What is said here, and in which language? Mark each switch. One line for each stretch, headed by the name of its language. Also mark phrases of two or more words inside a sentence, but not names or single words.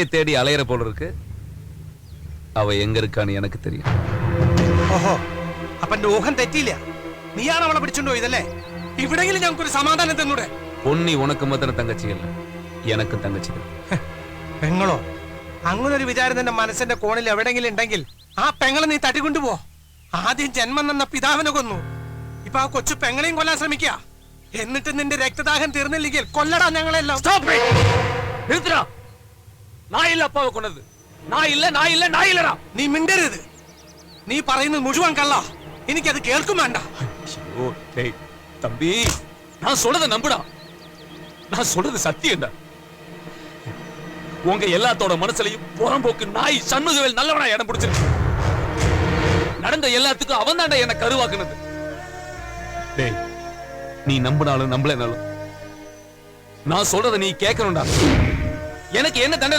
Tamil: தேடி அலையிற போல இருக்கு அவ எங்க இருக்கான்னு எனக்கு தெரியும்
Malayalam: ഓഹോ അപ്പന്റെ ഊഹം തെറ്റിയില്ല നീയാണ് അവളെ പിടിച്ചോണ്ട് പോയതല്ലേ ഇവിടെങ്കിലും ഞങ്ങൾക്കൊരു സമാധാനം തന്നൂടെ
Tamil: பொன்னி உனக்கு மாத்திரம் தங்கச்சி இல்ல எனக்கும் தங்கச்சி தான்
Malayalam: പെങ്ങളോ അങ്ങനൊരു വിചാരം നിന്റെ മനസ്സിന്റെ കോണിൽ എവിടെങ്കിലും ഉണ്ടെങ്കിൽ ആ പെങ്ങളെ നീ തട്ടിക്കൊണ്ടുപോ ആദ്യം ജന്മം തന്ന പിതാവിനെ കൊന്നു ഇപ്പൊ ആ കൊച്ചു പെങ്ങളെയും കൊല്ലാൻ ശ്രമിക്കുക എന്നിട്ട് നിന്റെ രക്തദാഹം തീർന്നില്ലെങ്കിൽ കൊല്ലടാ ഞങ്ങളെല്ലാം നീ മിണ്ടരുത് നീ പറയുന്നത് മുഴുവൻ കള്ള എനിക്കത് കേൾക്കും വേണ്ട
Tamil: தம்பி நான் சொல்றத நம்புடா நான் சொல்றது சத்தியம்டா உங்க எல்லாத்தோட மனசுலயும் புறம்போக்கு நாய் சண்முகவேல் நல்லவனா இடம் பிடிச்சிருக்கு நடந்த எல்லாத்துக்கும் அவன் தாண்டா என்ன கருவாக்குனது டேய் நீ நம்பினாலும் நம்பலனாலும் நான் சொல்றத நீ கேட்கணும்டா எனக்கு என்ன தண்டனை